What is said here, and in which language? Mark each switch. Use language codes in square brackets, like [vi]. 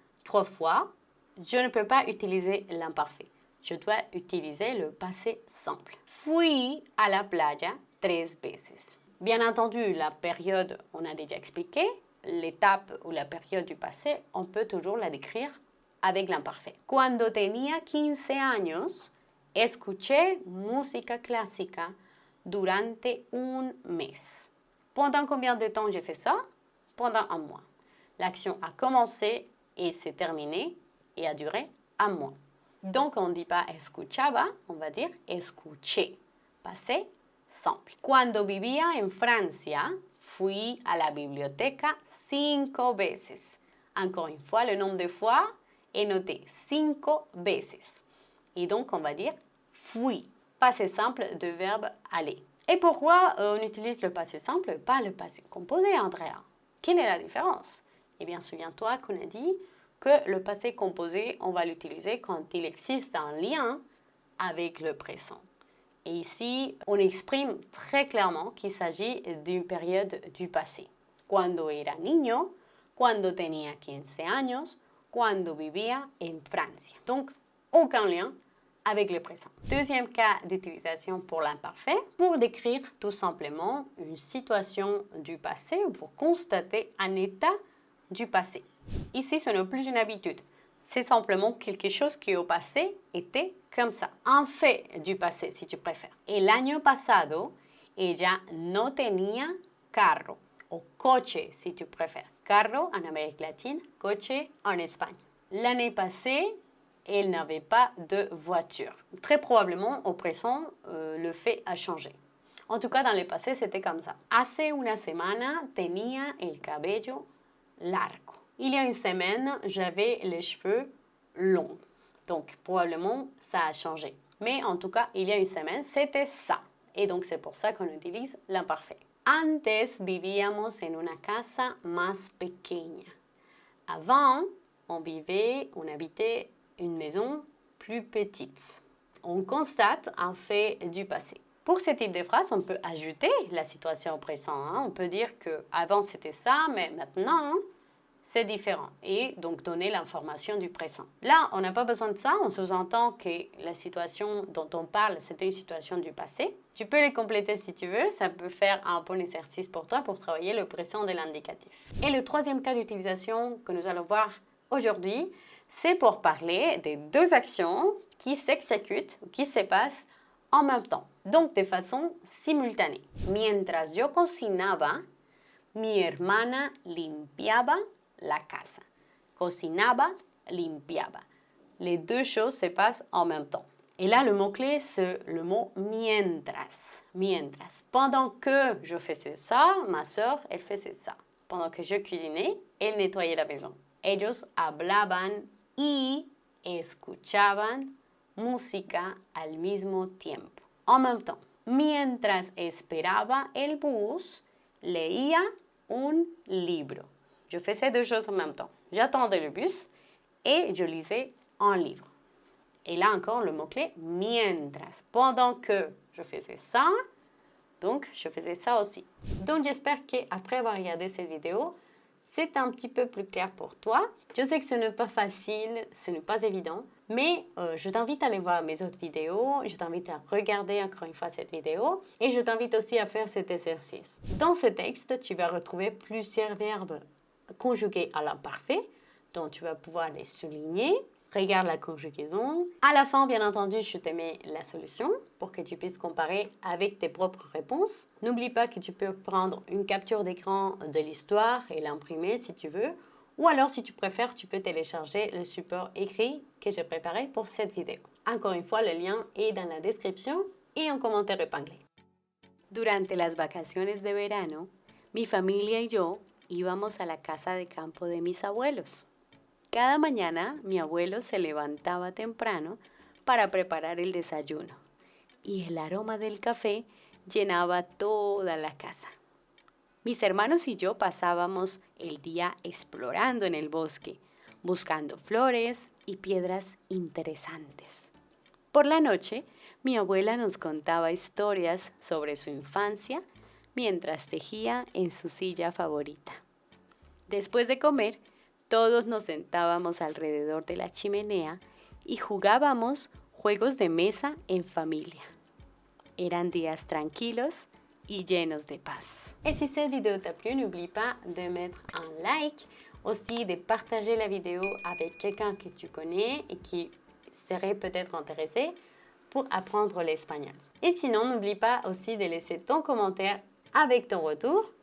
[fr] 3 fois, je ne peux pas utiliser l'imparfait. Je dois utiliser le passé simple. [es] Fui a la playa 3 veces. [fr] Bien entendu, la période, on a déjà expliqué. L'étape ou la période du passé, on peut toujours la décrire avec l'imparfait. [es] Cuando tenía 15 años, escuché música clásica durante un mes. [fr] Pendant combien de temps j'ai fait ça? Pendant un mois. L'action a commencé et s'est terminée et a duré un mois. Donc, on ne dit pas escuchaba, on va dire escuché. Passé simple. [es] Cuando vivía en Francia, fui a la biblioteca 5 veces. [fr] Encore une fois, le nombre de fois est noté 5 veces. Et donc, on va dire fui. Passé simple de verbe aller. Et pourquoi on utilise le passé simple, pas le passé composé, Andrea? Quelle est la différence? Eh bien, souviens-toi qu'on a dit que le passé composé, on va l'utiliser quand il existe un lien avec le présent. Et ici, on exprime très clairement qu'il s'agit d'une période du passé. [es] Cuando era niño, cuando tenía 15 años, cuando vivía en Francia. [fr] Donc, aucun lien avec le présent. Deuxième cas d'utilisation pour l'imparfait, pour décrire tout simplement une situation du passé ou pour constater un état du passé. Ici, ce n'est plus une habitude. C'est simplement quelque chose qui au passé était comme ça. Un fait du passé, si tu préfères. [es] El año pasado, ella no tenía carro. O coche, [fr] si tu préfères. Carro en Amérique latine, coche en Espagne. L'année passée, elle n'avait pas de voiture. Très probablement, au présent, le fait a changé. En tout cas, dans le passé, c'était comme ça. [es] Hace una semana tenía el cabello largo. [fr] Il y a une semaine, j'avais les cheveux longs. Donc, probablement, ça a changé. Mais en tout cas, il y a une semaine, c'était ça. Et donc, c'est pour ça qu'on utilise l'imparfait. [es] Antes vivíamos en una casa más pequeña. [fr] Avant, on habitait une maison plus petite. On constate un fait du passé. Pour ce type de phrase, on peut ajouter la situation au présent. On peut dire qu'avant c'était ça, mais maintenant c'est différent. Et donc donner l'information du présent. Là, on n'a pas besoin de ça. On sous-entend que la situation dont on parle, c'était une situation du passé. Tu peux les compléter si tu veux. Ça peut faire un bon exercice pour toi pour travailler le présent de l'indicatif. Et le troisième cas d'utilisation que nous allons voir aujourd'hui, c'est pour parler des deux actions qui s'exécutent ou qui se passent en même temps, donc de façon simultanée. [es] Mientras yo cocinaba, mi hermana limpiaba la casa. Cocinaba, limpiaba. [fr] Les deux choses se passent en même temps. Et là, le mot-clé, c'est le mot mientras. Mientras. Pendant que je faisais ça, ma sœur, elle faisait ça. Pendant que je cuisinais, elle nettoyait la maison. [es] Ellos hablaban y escuchaban música al mismo tiempo. [fr] En même temps. [es] Mientras esperaba el bus, leía un libro. [fr] Je faisais deux choses en même temps. J'attendais le bus et je lisais un livre. Et là encore, le mot-clé mientras. Pendant que je faisais ça, donc je faisais ça aussi. Donc j'espère qu'après avoir regardé cette vidéo, c'est un petit peu plus clair pour toi. Je sais que ce n'est pas facile, ce n'est pas évident, mais je t'invite à aller voir mes autres vidéos, je t'invite à regarder encore une fois cette vidéo et je t'invite aussi à faire cet exercice. Dans ce texte, tu vas retrouver plusieurs verbes conjugués à l'imparfait, dont tu vas pouvoir les souligner. Regarde la conjugaison. À la fin, bien entendu, je te mets la solution pour que tu puisses comparer avec tes propres réponses. N'oublie pas que tu peux prendre une capture d'écran de l'histoire et l'imprimer si tu veux. Ou alors, si tu préfères, tu peux télécharger le support écrit que j'ai préparé pour cette vidéo. Encore une fois, le lien est dans la description et en commentaire épinglé. [es] Durante las vacaciones de verano, mi familia y yo íbamos a la casa de campo de mis abuelos. Cada mañana mi abuelo se levantaba temprano para preparar el desayuno y el aroma del café llenaba toda la casa. Mis hermanos y yo pasábamos el día explorando en el bosque, buscando flores y piedras interesantes. Por la noche, mi abuela nos contaba historias sobre su infancia mientras tejía en su silla favorita. Después de comer, todos nos sentábamos alrededor de la chimenea y jugábamos juegos de mesa en familia. Eran días tranquilos y llenos de paz. [fr] Et si cette vidéo t'a plu, n'oublie pas de mettre un like, aussi de partager la vidéo avec quelqu'un que tu connais et qui serait peut-être intéressé pour apprendre l'espagnol. Et sinon, n'oublie pas aussi de laisser ton commentaire avec ton retour.